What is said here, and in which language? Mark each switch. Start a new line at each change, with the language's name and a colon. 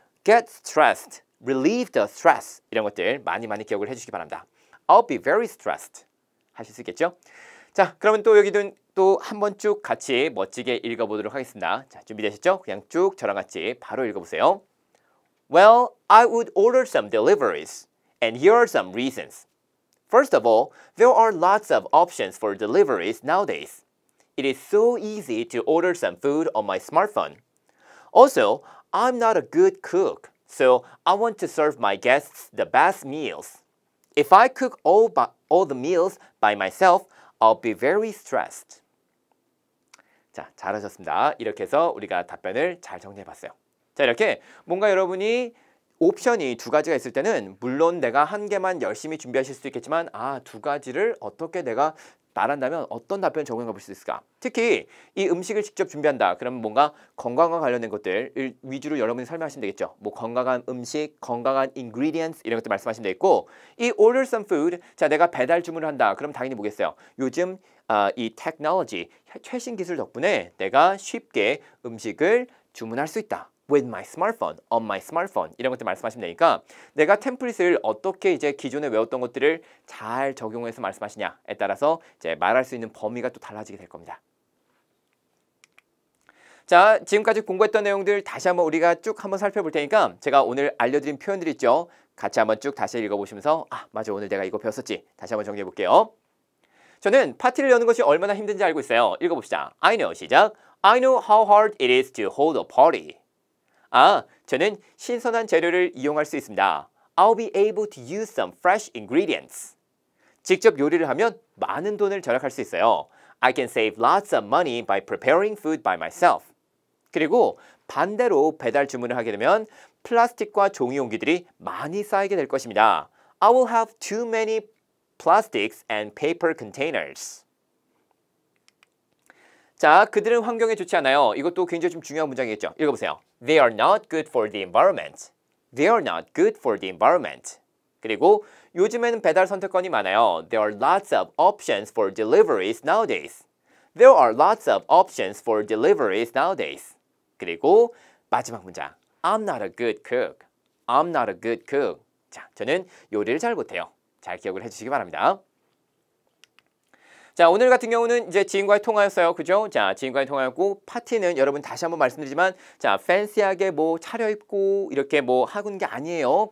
English: Get stressed. Relieve the stress.
Korean: 이런 것들 많이 기억을 해주시기 바랍니다.
English: I'll be very stressed.
Korean: 하실 수 있겠죠? 자, 그러면 또 여기도 또 한번 쭉 같이 멋지게 읽어보도록 하겠습니다. 자, 준비되셨죠? 그냥 쭉 저랑 같이 바로 읽어보세요.
English: Well, I would order some deliveries. And here are some reasons. First of all, there are lots of options for deliveries nowadays. It is so easy to order some food on my smartphone. Also, I'm not a good cook, so I want to serve my guests the best meals. If I cook all the meals by myself, I'll be very stressed.
Korean: 자, 잘하셨습니다. 이렇게 해서 우리가 답변을 잘 정리해봤어요. 자, 이렇게 뭔가 여러분이 옵션이 두 가지가 있을 때는 물론 내가 한 개만 열심히 준비하실 수도 있겠지만 두 가지를 어떻게 내가 말한다면 어떤 답변을 적용해 볼 수 있을까? 특히 이 음식을 직접 준비한다. 그러면 뭔가 건강과 관련된 것들 위주로 여러분이 설명하시면 되겠죠. 뭐 건강한 음식, 건강한 ingredients 이런 것들 말씀하시면 되겠고 이
English: order some food,
Korean: 자 내가 배달 주문을 한다. 그럼 당연히 뭐겠어요? 요즘 이 테크놀로지, 최신 기술 덕분에 내가 쉽게 음식을 주문할 수 있다.
English: with my smartphone, on my smartphone
Korean: 이런 것들 말씀하시면 되니까 내가 템플릿을 어떻게 이제 기존에 외웠던 것들을 잘 적용해서 말씀하시냐에 따라서 이제 말할 수 있는 범위가 또 달라지게 될 겁니다. 자, 지금까지 공부했던 내용들 다시 한번 우리가 쭉 한번 살펴볼 테니까 제가 오늘 알려드린 표현들 있죠? 같이 한번 쭉 다시 읽어보시면서 맞아 오늘 내가 이거 배웠었지? 다시 한번 정리해 볼게요. 저는 파티를 여는 것이 얼마나 힘든지 알고 있어요. 읽어봅시다.
English: I know
Korean: 시작.
English: I know how hard it is to hold a party.
Korean: 저는 신선한 재료를 이용할 수 있습니다.
English: I'll be able to use some fresh ingredients.
Korean: 직접 요리를 하면 많은 돈을 절약할 수 있어요.
English: I can save lots of money by preparing food by myself.
Korean: 그리고 반대로 배달 주문을 하게 되면 플라스틱과 종이 용기들이 많이 쌓이게 될 것입니다.
English: I will have too many plastics and paper containers.
Korean: 자, 그들은 환경에 좋지 않아요. 이것도 굉장히 좀 중요한 문장이겠죠. 읽어보세요.
English: They are not good for the environment. They are not good for the environment.
Korean: 그리고 요즘에는 배달 선택권이 많아요.
English: There are lots of options for deliveries nowadays. There are lots of options for deliveries nowadays.
Korean: 그리고 마지막 문장.
English: I'm not a good cook. I'm not a good cook.
Korean: 자, 저는 요리를 잘 못해요. 잘 기억을 해주시기 바랍니다. 자, 오늘 같은 경우는 이제 지인과의 통화였어요. 그죠? 자, 지인과의 통화였고, 파티는 여러분 다시 한번 말씀드리지만, 자, 팬시하게 뭐 차려입고 이렇게 뭐 하는 게 아니에요.